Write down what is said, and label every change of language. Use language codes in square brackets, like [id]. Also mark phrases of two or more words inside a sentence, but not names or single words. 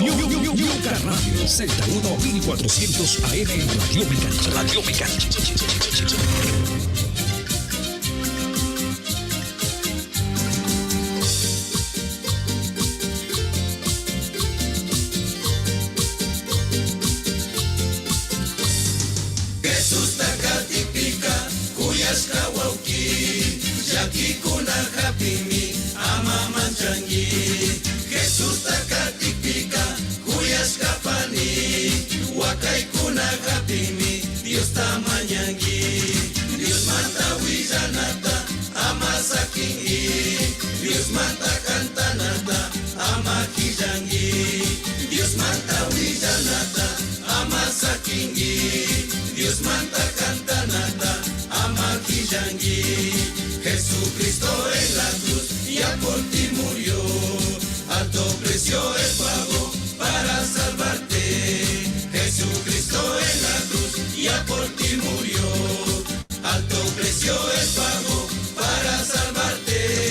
[es] Yuca Radio. Z1 1400 AM. Radio Mecánica. Radio Mecánica. [qu] Jesús takatipika kuyashka wauki. Yakikuna hapimi ama manchangi. Jesús takatipika kuyashka pani. Wakaikuna hapimi Dios tamañangi. Dios manta willanata ama sakingi. Dios manta cantanata ama killangi. Dios manta willanata ama sakingi. Dios manta cantanata ama killangi. [es] Jesucristo en la cruz ya por ti murió. Alto precio él pagó para salvarte. Jesucristo en la cruz ya por ti murió. Alto precio él pagó para salvarte.